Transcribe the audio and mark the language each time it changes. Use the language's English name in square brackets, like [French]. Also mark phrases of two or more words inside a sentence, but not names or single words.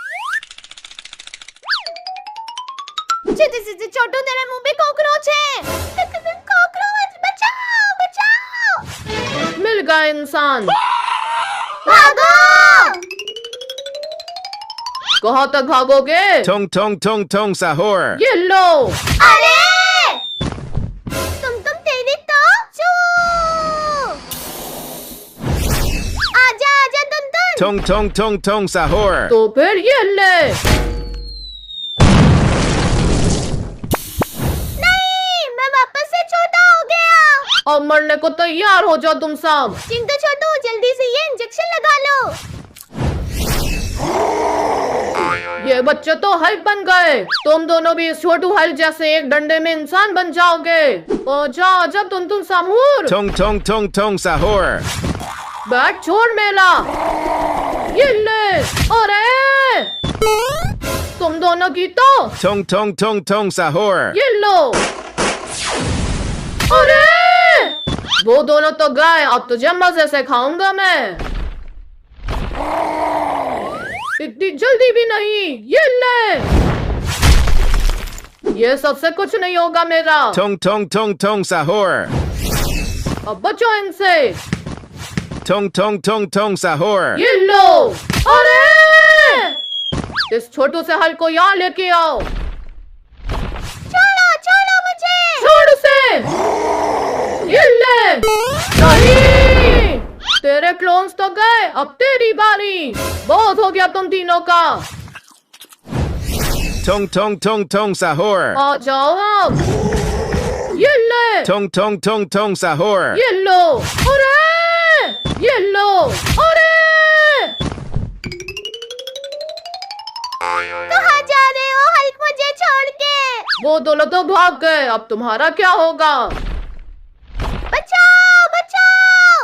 [Hindi] छोटू तेरे मुंह में कॉकरोच है। कॉकरोच बचाओ बचाओ। मिल गया इंसान। भागो। कहाँ तक भागोगे? Tong tong tong tong sahur. ये लो। अरे तुम तेरी तो चू। आजा आजा टुनटुन। Tong tong tong tong sahur. तो फिर ये ले। अब मरने को तैयार हो जाओ तुम सब। चिंटू छोटू जल्दी से ये इंजेक्शन लगा लो। ये बच्चे तो हल्क बन गए। तुम दोनों भी इस छोटू हल्क जैसे एक डंडे में इंसान बन जाओगे। ओ जाओ जब टुनटुन साहूर। Tong tong tong tong sahur. बैट छोड़ मेरा। ये ले। अरे तुम दोनों की तो। Tong tong tong tong sahur. ये लो। अरे वो दोनों तो गए। अब तुझे मजे से खाऊंगा मैं। इतनी जल्दी भी नहीं। ये ले। ये सबसे कुछ नहीं होगा मेरा। Tong tong tong tong sahur. अब बचो इनसे। Tong tong tong tong sahur. ये लो। अरे इस छोटू से हल को यहाँ लेके आओ। छोड़ो छोड़ो मुझे। छोड़ उसे। ये ले। नहीं तेरे क्लोन्स तो गए। अब तेरी बारी। बहुत हो गया तुम तीनों का। Tong tong tong tong sahur. आ जाओ अब। ये ले। Tong tong tong tong sahur. ये लो। अरे ये लो। अरे कहाँ जा रहे हो हल्क मुझे छोड़ के? वो दोनों तो भाग गए। अब तुम्हारा क्या होगा? बचाओ बचाओ।